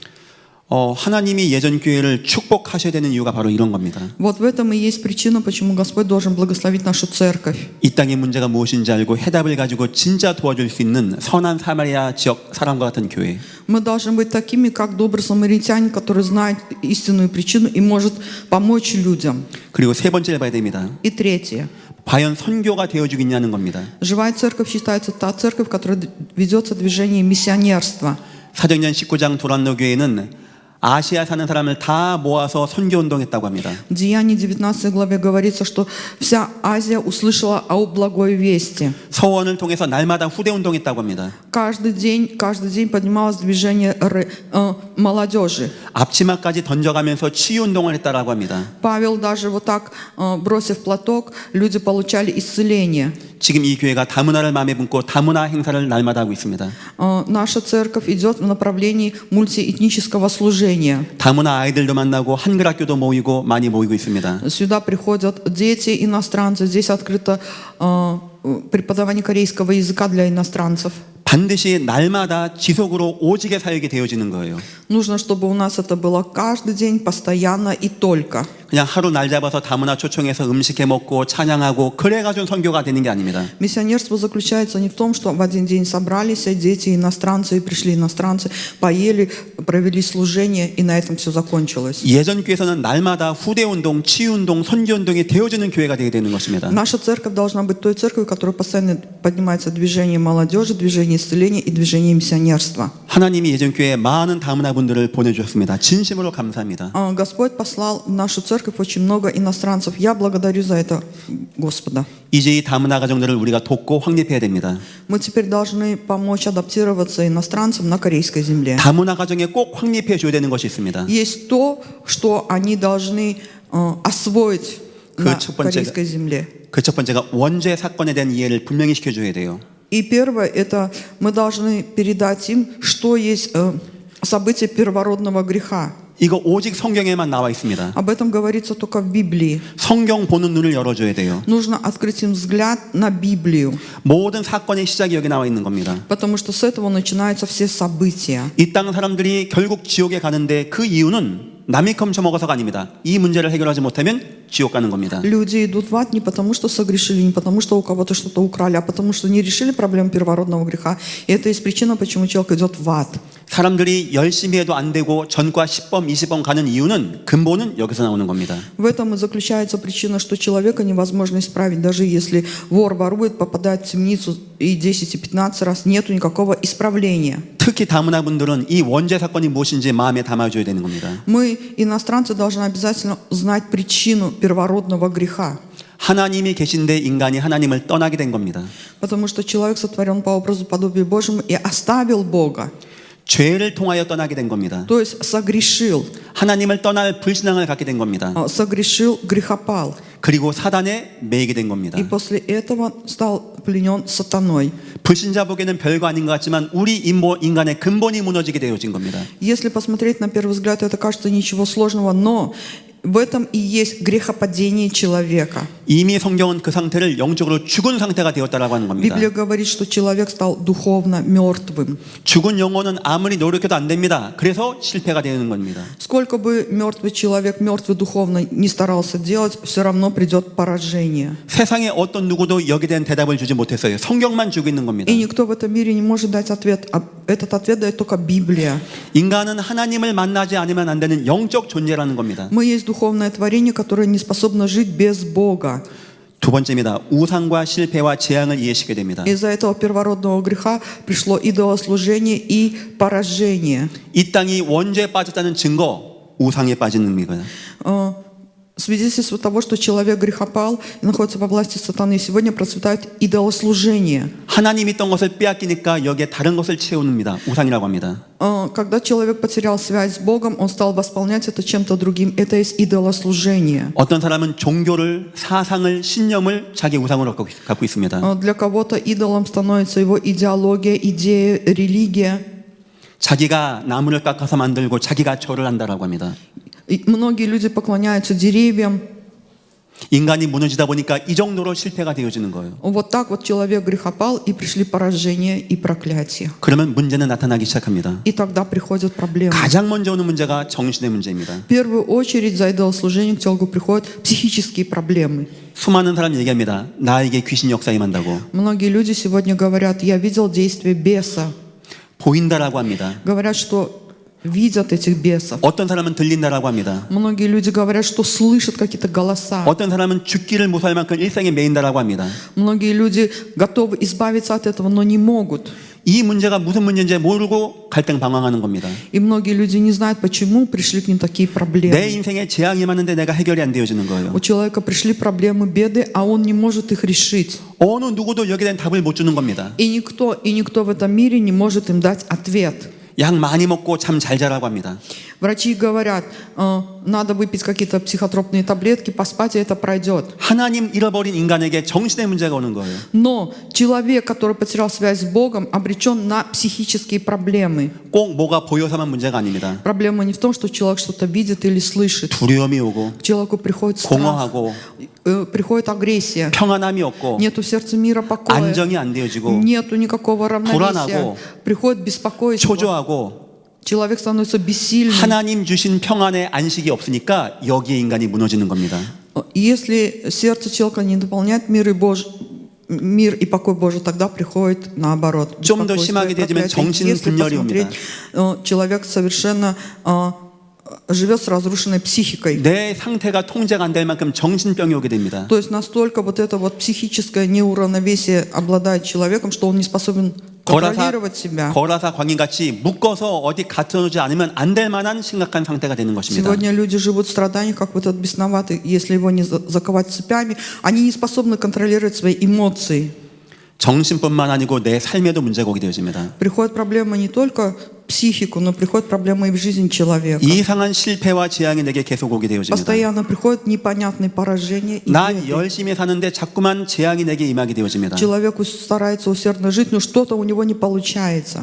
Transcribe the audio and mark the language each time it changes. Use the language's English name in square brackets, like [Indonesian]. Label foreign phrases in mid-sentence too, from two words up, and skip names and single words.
[Korean] 하나님이 예전 교회를 축복하셔야 되는 이유가 바로 이런 겁니다. [Russian] Вот в этом и есть причина, почему Господь должен благословить нашу церковь. [Korean] 이 땅의 문제가 무엇인지 알고 해답을 가지고 진짜 도와줄 수 있는 선한 사마리아 지역 사람과 같은 교회. [Russian] Мы должны быть такими, как добрый самаритянин, который знает истинную причину и может помочь людям. [Korean] 그리고 세 번째를 봐야 됩니다. [Russian] И третье. [Korean] 과연 선교가 되어주고 있냐는 겁니다. [Russian] Живая церковь считается та церковь, в которой ведется движение миссионерства. [Korean] 사도행전 19장 도란노 교회는 아시아 사는 사람을 다 모아서 선교 운동했다고 합니다. [Russian] В Деянии 19 главе говорится, что вся Азия услышала о благой вести. [Korean] 서원을 통해서 날마다 후대 운동했다고 합니다. [Russian] Каждый день поднималось движение молодежи. [Korean] 앞치마까지 던져가면서 치유 운동을 했다라고 합니다. [Russian] Павел даже вот так, бросив платок, люди получали исцеление. [Korean] 지금 이 교회가 다문화를 마음에 품고 다문화 행사를 날마다 하고 있습니다. [Russian] Наша церковь идет в направлении мультиэтнического служения. [Korean] 다문화 아이들도 만나고 한글 학교도 모이고 많이 모이고 있습니다. [Russian] Сюда приходят дети иностранцы. Здесь открыто преподавание корейского языка для иностранцев. [Korean] 반드시 날마다 지속으로 오직의 사역이 되어지는 거예요. [Russian] Нужно, чтобы у нас это было каждый день, постоянно и только. [Korean] 그냥 하루 날 잡아서 다문화 초청해서 음식해 먹고 찬양하고 그래가지고 선교가 되는 게 아닙니다. [Russian] Миссионерство заключается не в том, что в один день собрались дети иностранцы, и пришли иностранцы, поели, провели служение, и на этом все закончилось. [Korean] 예전 교회에서는 날마다 후대 운동, 치유 운동, 선교 운동이 되어지는 교회가 되게 되는 것입니다. [Russian] Наша церковь должна быть той церковью, в которой постоянно поднимается движение молодежи, движение исцеления и движение миссионерства. [Korean] 하나님이 예전 교회에 많은 다문화 분들을 보내주셨습니다. 진심으로 감사합니다. [Russian] Господь послал в нашу церковь очень много иностранцев. Я благодарю за это Господа. [Korean] 이제 이 다문화 가정들을 우리가 돕고 확립해야 됩니다. [Russian] Мы теперь должны помочь адаптироваться иностранцам на корейской земле. [Korean] 다문화 가정에 꼭 확립해 줘야 되는 것이 있습니다. [Russian] Есть то, что они должны освоить на [Korean] 첫 번째가- [Russian] корейской земле. [Korean] 그 첫 번째가 원죄 사건에 대한 이해를 분명히 시켜줘야 돼요. [Russian] И первое, это мы должны передать им, что есть событие первородного греха. [Korean] 이거 오직 성경에만 나와 있습니다. [Russian] Об этом говорится только в Библии. [Korean] 성경 보는 눈을 열어줘야 돼요. [Russian] Нужно открыть им взгляд на Библию, [Korean] 모든 사건의 시작이 여기 나와 있는 겁니다. [Russian] потому что с этого начинаются все события. [Korean] 이 땅 사람들이 결국 지옥에 가는데 그 이유는 남이 검쳐먹어서가 아닙니다. 이 문제를 해결하지 못하면 지옥 가는 겁니다. [Russian] Люди идут в ад не потому, что согрешили, не потому, что у кого-то что-то украли, а потому, что не решили проблему первородного греха. И это есть причина, почему человек идет в ад. [Korean] 사람들이 열심히 해도 안 되고 전과 10번, 20번 가는 이유는 근본은 여기서 나오는 겁니다. [Russian] В этом и заключается причина, что человека невозможно исправить. Даже если вор ворует, попадает в темницу и 10, и 15 раз, нету никакого исправления. [Korean] 특히 다문화 분들은 이 원죄 사건이 무엇인지 마음에 담아줘야 되는 겁니다. [Russian] Мы, иностранцы, должны обязательно знать причину первородного греха. [Korean] 하나님이 계신데 인간이 하나님을 떠나게 된 겁니다. [Russian] Потому что человек сотворен по образу подобию Божьему и оставил Бога. [Korean] 죄를 통하여 떠나게 된 겁니다. [Russian] То есть согрешил, [Korean] 하나님을 떠날 불신앙을 갖게 된 겁니다. [Russian] согрешил, грехопал. [Korean] 그리고 사단에 매이게 된 겁니다. [Russian] И после этого стал пленен сатаной. [Korean] 불신자 보기에는 별거 아닌 것 같지만 우리 인간의 근본이 무너지게 되어진 겁니다. [Russian] Если посмотреть на первый взгляд, это кажется ничего сложного, но в этом и есть грехопадение человека. [Korean] 이미 성경은 그 상태를 영적으로 죽은 상태가 되었다라고 하는 겁니다. [Russian] Библия говорит, что человек стал духовно мертвым. [Korean] 죽은 영혼은 아무리 노력해도 안 됩니다. 그래서 실패가 되는 겁니다. [Russian] Сколько бы мертвый человек, мертвый духовно не старался делать, все равно придет поражение. [Korean] 세상에 어떤 누구도 여기에 대한 대답을 주지 못했어요. 성경만 주고 있는 겁니다. [Russian] И никто в этом мире не может дать ответ. А этот ответ дает только Библия. [Korean] 인간은 하나님을 만나지 않으면 안 되는 영적 존재라는 겁니다. [Russian] Мы есть духовное творение, которое не способно жить без Бога. [Korean] 두 번째입니다. 우상과 실패와 재앙을 이해시키게 됩니다. [Russian] Из-за этого первородного греха пришло идолослужение и поражение. [Korean] 이 땅이 원죄에 빠졌다는 증거, 우상에 빠지는 겁니다. [Russian] Свидетельство того, что человек грехопал и находится во власти сатаны, сегодня процветает идолослужение. [Korean] 하나님 있던 것을 빼앗기니까 여기에 다른 것을 채우는입니다. 우상이라고 합니다. [Russian] Когда человек потерял связь с Богом, он стал восполнять это чем-то другим. Это есть идолослужение. [Korean] 어떤 사람은 종교를, 사상을, 신념을 자기 우상으로 갖고 있습니다. [Russian] Для кого-то идолом становится его идеология, идея, религия. [Korean] 자기가 나무를 깎아서 만들고 자기가 절을 한다라고 합니다. [Russian] И многие люди поклоняются деревьям. [Korean] 인간이 무너지다 보니까 이 정도로 실패가 되어지는 거예요. [Russian] Вот так вот человек грехопал, и пришли поражения и проклятия. [Korean] 그러면 문제는 나타나기 시작합니다. [Russian] И тогда приходят проблемы. [Korean] 가장 먼저 오는 문제가 정신의 문제입니다. [Russian] В первую очередь за идолослужением к человеку приходят психические проблемы. [Korean] 수많은 사람이 얘기합니다. 나에게 귀신 역사 임한다고. [Russian] Многие люди сегодня говорят: я видел действие беса. [Korean] 보인다라고 합니다. [Russian] Говорят, что видят этих бесов. [Korean] 어떤 사람은 들린다라고 합니다. [Russian] Многие люди говорят, что слышат какие-то голоса. [Korean] 어떤 사람은 죽기를 무서워할 만큼 일상에 매인다라고 합니다. [Russian] Многие люди готовы избавиться от этого, но не могут. [Korean] 이 문제가 무슨 문제인지 모르고 갈등 방황하는 겁니다. [Russian] И многие люди не знают, почему пришли к ним такие [Korean] 내 [Russian] проблемы. [Korean] 인생에 재앙이 많은데 내가 해결이 안 되어지는 거예요. [Russian] У человека пришли проблемы, беды, а он не может их решить. [Korean] 어느 누구도 여기에 대한 답을 못 주는 겁니다. [Russian] И никто в этом мире не может им дать ответ. [Korean] 약 많이 먹고 잠 잘 자라고 합니다. [Russian] Врачи говорят, надо выпить какие-то психотропные таблетки, поспать, и это пройдет. [Korean] 하나님 잃어버린 인간에게 정신의 문제가 오는 거예요. [Russian] Но человек, который потерял связь с Богом, обречен на психические проблемы. [Korean] 꼭 뭐가 보여서만 문제가 아닙니다. [Russian] Проблема не в том, что человек что-то видит или слышит. [Korean] 두려움이 오고 [Russian] К человеку приходит страх, [Korean] 공허하고 [Russian] приходит агрессия. [Korean] 평안함이 없고 [Russian] Нету в сердце мира покоя. [Korean] 안정이 안 되어지고 [Russian] Нету никакого равновесия. [Korean] 불안하고 [Russian] Приходит беспокойство. [Korean] 초조하고 [Russian] Человек становится бессильным. [Korean] 하나님 주신 평안의 안식이 없으니까 여기에 인간이 무너지는 겁니다. [Russian] Если сердце человека не дополняет мир и покой Божий, тогда приходит наоборот. [Korean] 좀 더 [Russian] беспокойство и [Korean] 심하게 되지만 [Russian] проклятие. [Korean] 정신 [Russian] Если [Korean] 분열이 [Russian] посмотреть, [Korean] 옵니다. [Russian] человек совершенно живет с разрушенной психикой. [Korean] 내 상태가 통제가 안 될 만큼 정신병이 오게 됩니다. [Russian] То есть настолько вот это вот психическое неуравновесие обладает человеком, что он не способен контролировать себя. [Korean] 거라사 광인같이 묶어서 어디 갖춰놓지 않으면 안 될 만한 심각한 상태가 되는 것입니다. [Russian] Сегодня люди живут в страданиях, как вот этот бесноватый, если его не заковать цепями, они не способны контролировать свои эмоции. [Korean] 정신뿐만 아니고 내 삶에도 문제가 오게 되어집니다. [Russian] Приходят проблемы не только в психику, но приходят проблемы и в жизнь человека. [Korean] 이상한 실패와 재앙이 내게 계속 오게 되어집니다. [Russian] Постоянно приходят непонятные поражения и [Korean] 난 [Russian] беды. [Korean] 열심히 사는데 자꾸만 재앙이 내게 임하게 되어집니다. [Russian] Человек старается усердно жить, но что-то у него не получается.